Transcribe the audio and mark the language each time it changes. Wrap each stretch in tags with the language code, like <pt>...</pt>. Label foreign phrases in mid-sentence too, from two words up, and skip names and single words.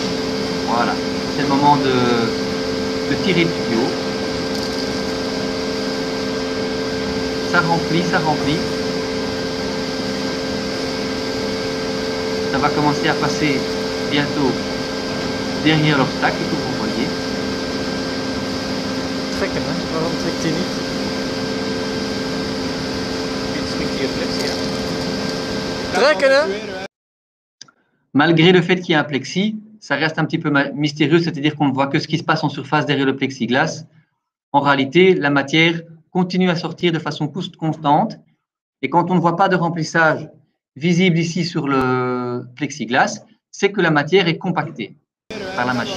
<fr>Voilà, c'est le moment de tirer le tuyau. Ça remplit, ça remplit. Ça va commencer à passer bientôt derrière l'obstacle que vous voyez.</fr> <nl>Trekken, hè? Waarom trekt hij niet? Trekken, hè?</nl> <fr>Malgré le fait qu'il y ait un plexi, ça reste un petit peu mystérieux, c'est-à-dire qu'on ne voit que ce qui se passe en surface derrière le plexiglas. En réalité, la matière continue à sortir de façon constante et quand on ne voit pas de remplissage visible ici sur le plexiglas, c'est que la matière est compactée par la machine.</fr>